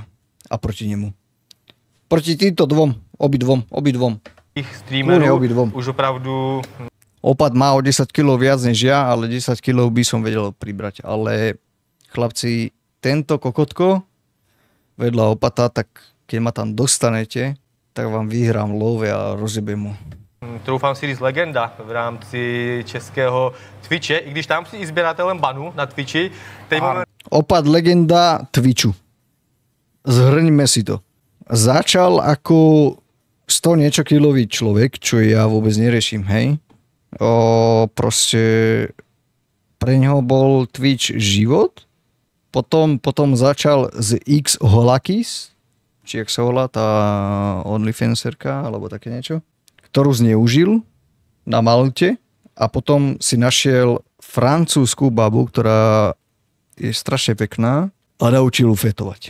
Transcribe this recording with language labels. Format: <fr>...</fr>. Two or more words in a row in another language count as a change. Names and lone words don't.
<sk>A proti nemu. Proti týmto obidvom.</sk> <cs>Ich streamerů už opravdu...</cs> <sk>Opat má o 10 kg viac než ja, ale 10 kg by som vedel pribrať. Ale chlapci, tento kokotko vedľa opata, tak keď ma tam dostanete, tak vám vyhrám love a rozjebem mu.</sk> <cs>Troufám si říct legenda v rámci českého Twitche, i když tam si i sběratelem banu na Twitchi.</cs> <sk>Opat legenda Twitchu. Zhrňme si to. Začal ako 100 niečo kilový človek, čo ja vôbec neriešim, hej. Proste pre neho bol Twitch život. Potom začal z X Holakis, či jak sa volá tá OnlyFanserka, alebo také niečo, ktorú zneužil na Malte a potom si našiel francúzskú babu, ktorá je strašne pekná a naučil ju fetovať.</sk>